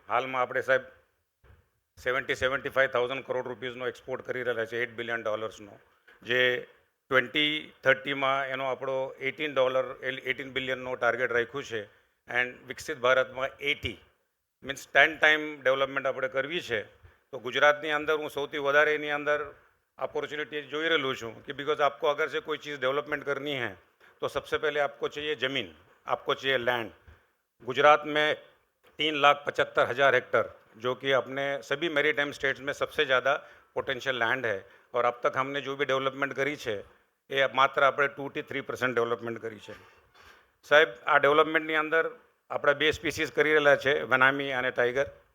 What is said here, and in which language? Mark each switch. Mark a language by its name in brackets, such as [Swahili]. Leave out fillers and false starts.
[Gujarati] હાલમાં આપણે સાહેબ 75,000 કરોડ રૂપીઝનો એક્સપોર્ટ કરી રહેલા છે, $8 બિલિયન, જે 2030માં એનો આપણો $18 બિલિયનનો ટાર્ગેટ રાખ્યું છે. એન્ડ વિકસિત ભારતમાં 80 મીન્સ 10 ટાઈમ ડેવલપમેન્ટ આપણે કરવી છે. તો ગુજરાતની અંદર હું સૌથી વધારે એની અંદર अपॉर्चुनिटी જોઈ રહેલું છું [Hindi] कि बिकॉज आपको अगर से कोई चीज़ डेवलपमेंट करनी है तो सबसे पहले आपको चाहिए ज़मीन, आपको चाहिए लैंड. गुजरात में 3,75,000 हेक्टर जो कि अपने सभी मेरीटाइम स्टेट्स में सबसे ज़्यादा पोटेंशियल लैंड है. और अब तक हमने जो भी डेवलपमेंट करी है [Gujarati] એ માત્ર આપણે 2 થી 3% ડેવલપમેન્ટ કરી છે. સાહેબ, આ ડેવલપમેન્ટની અંદર આપણે 2 સ્પીસીસ કરી રહેલા છે, વનામી અને ટાઈગર.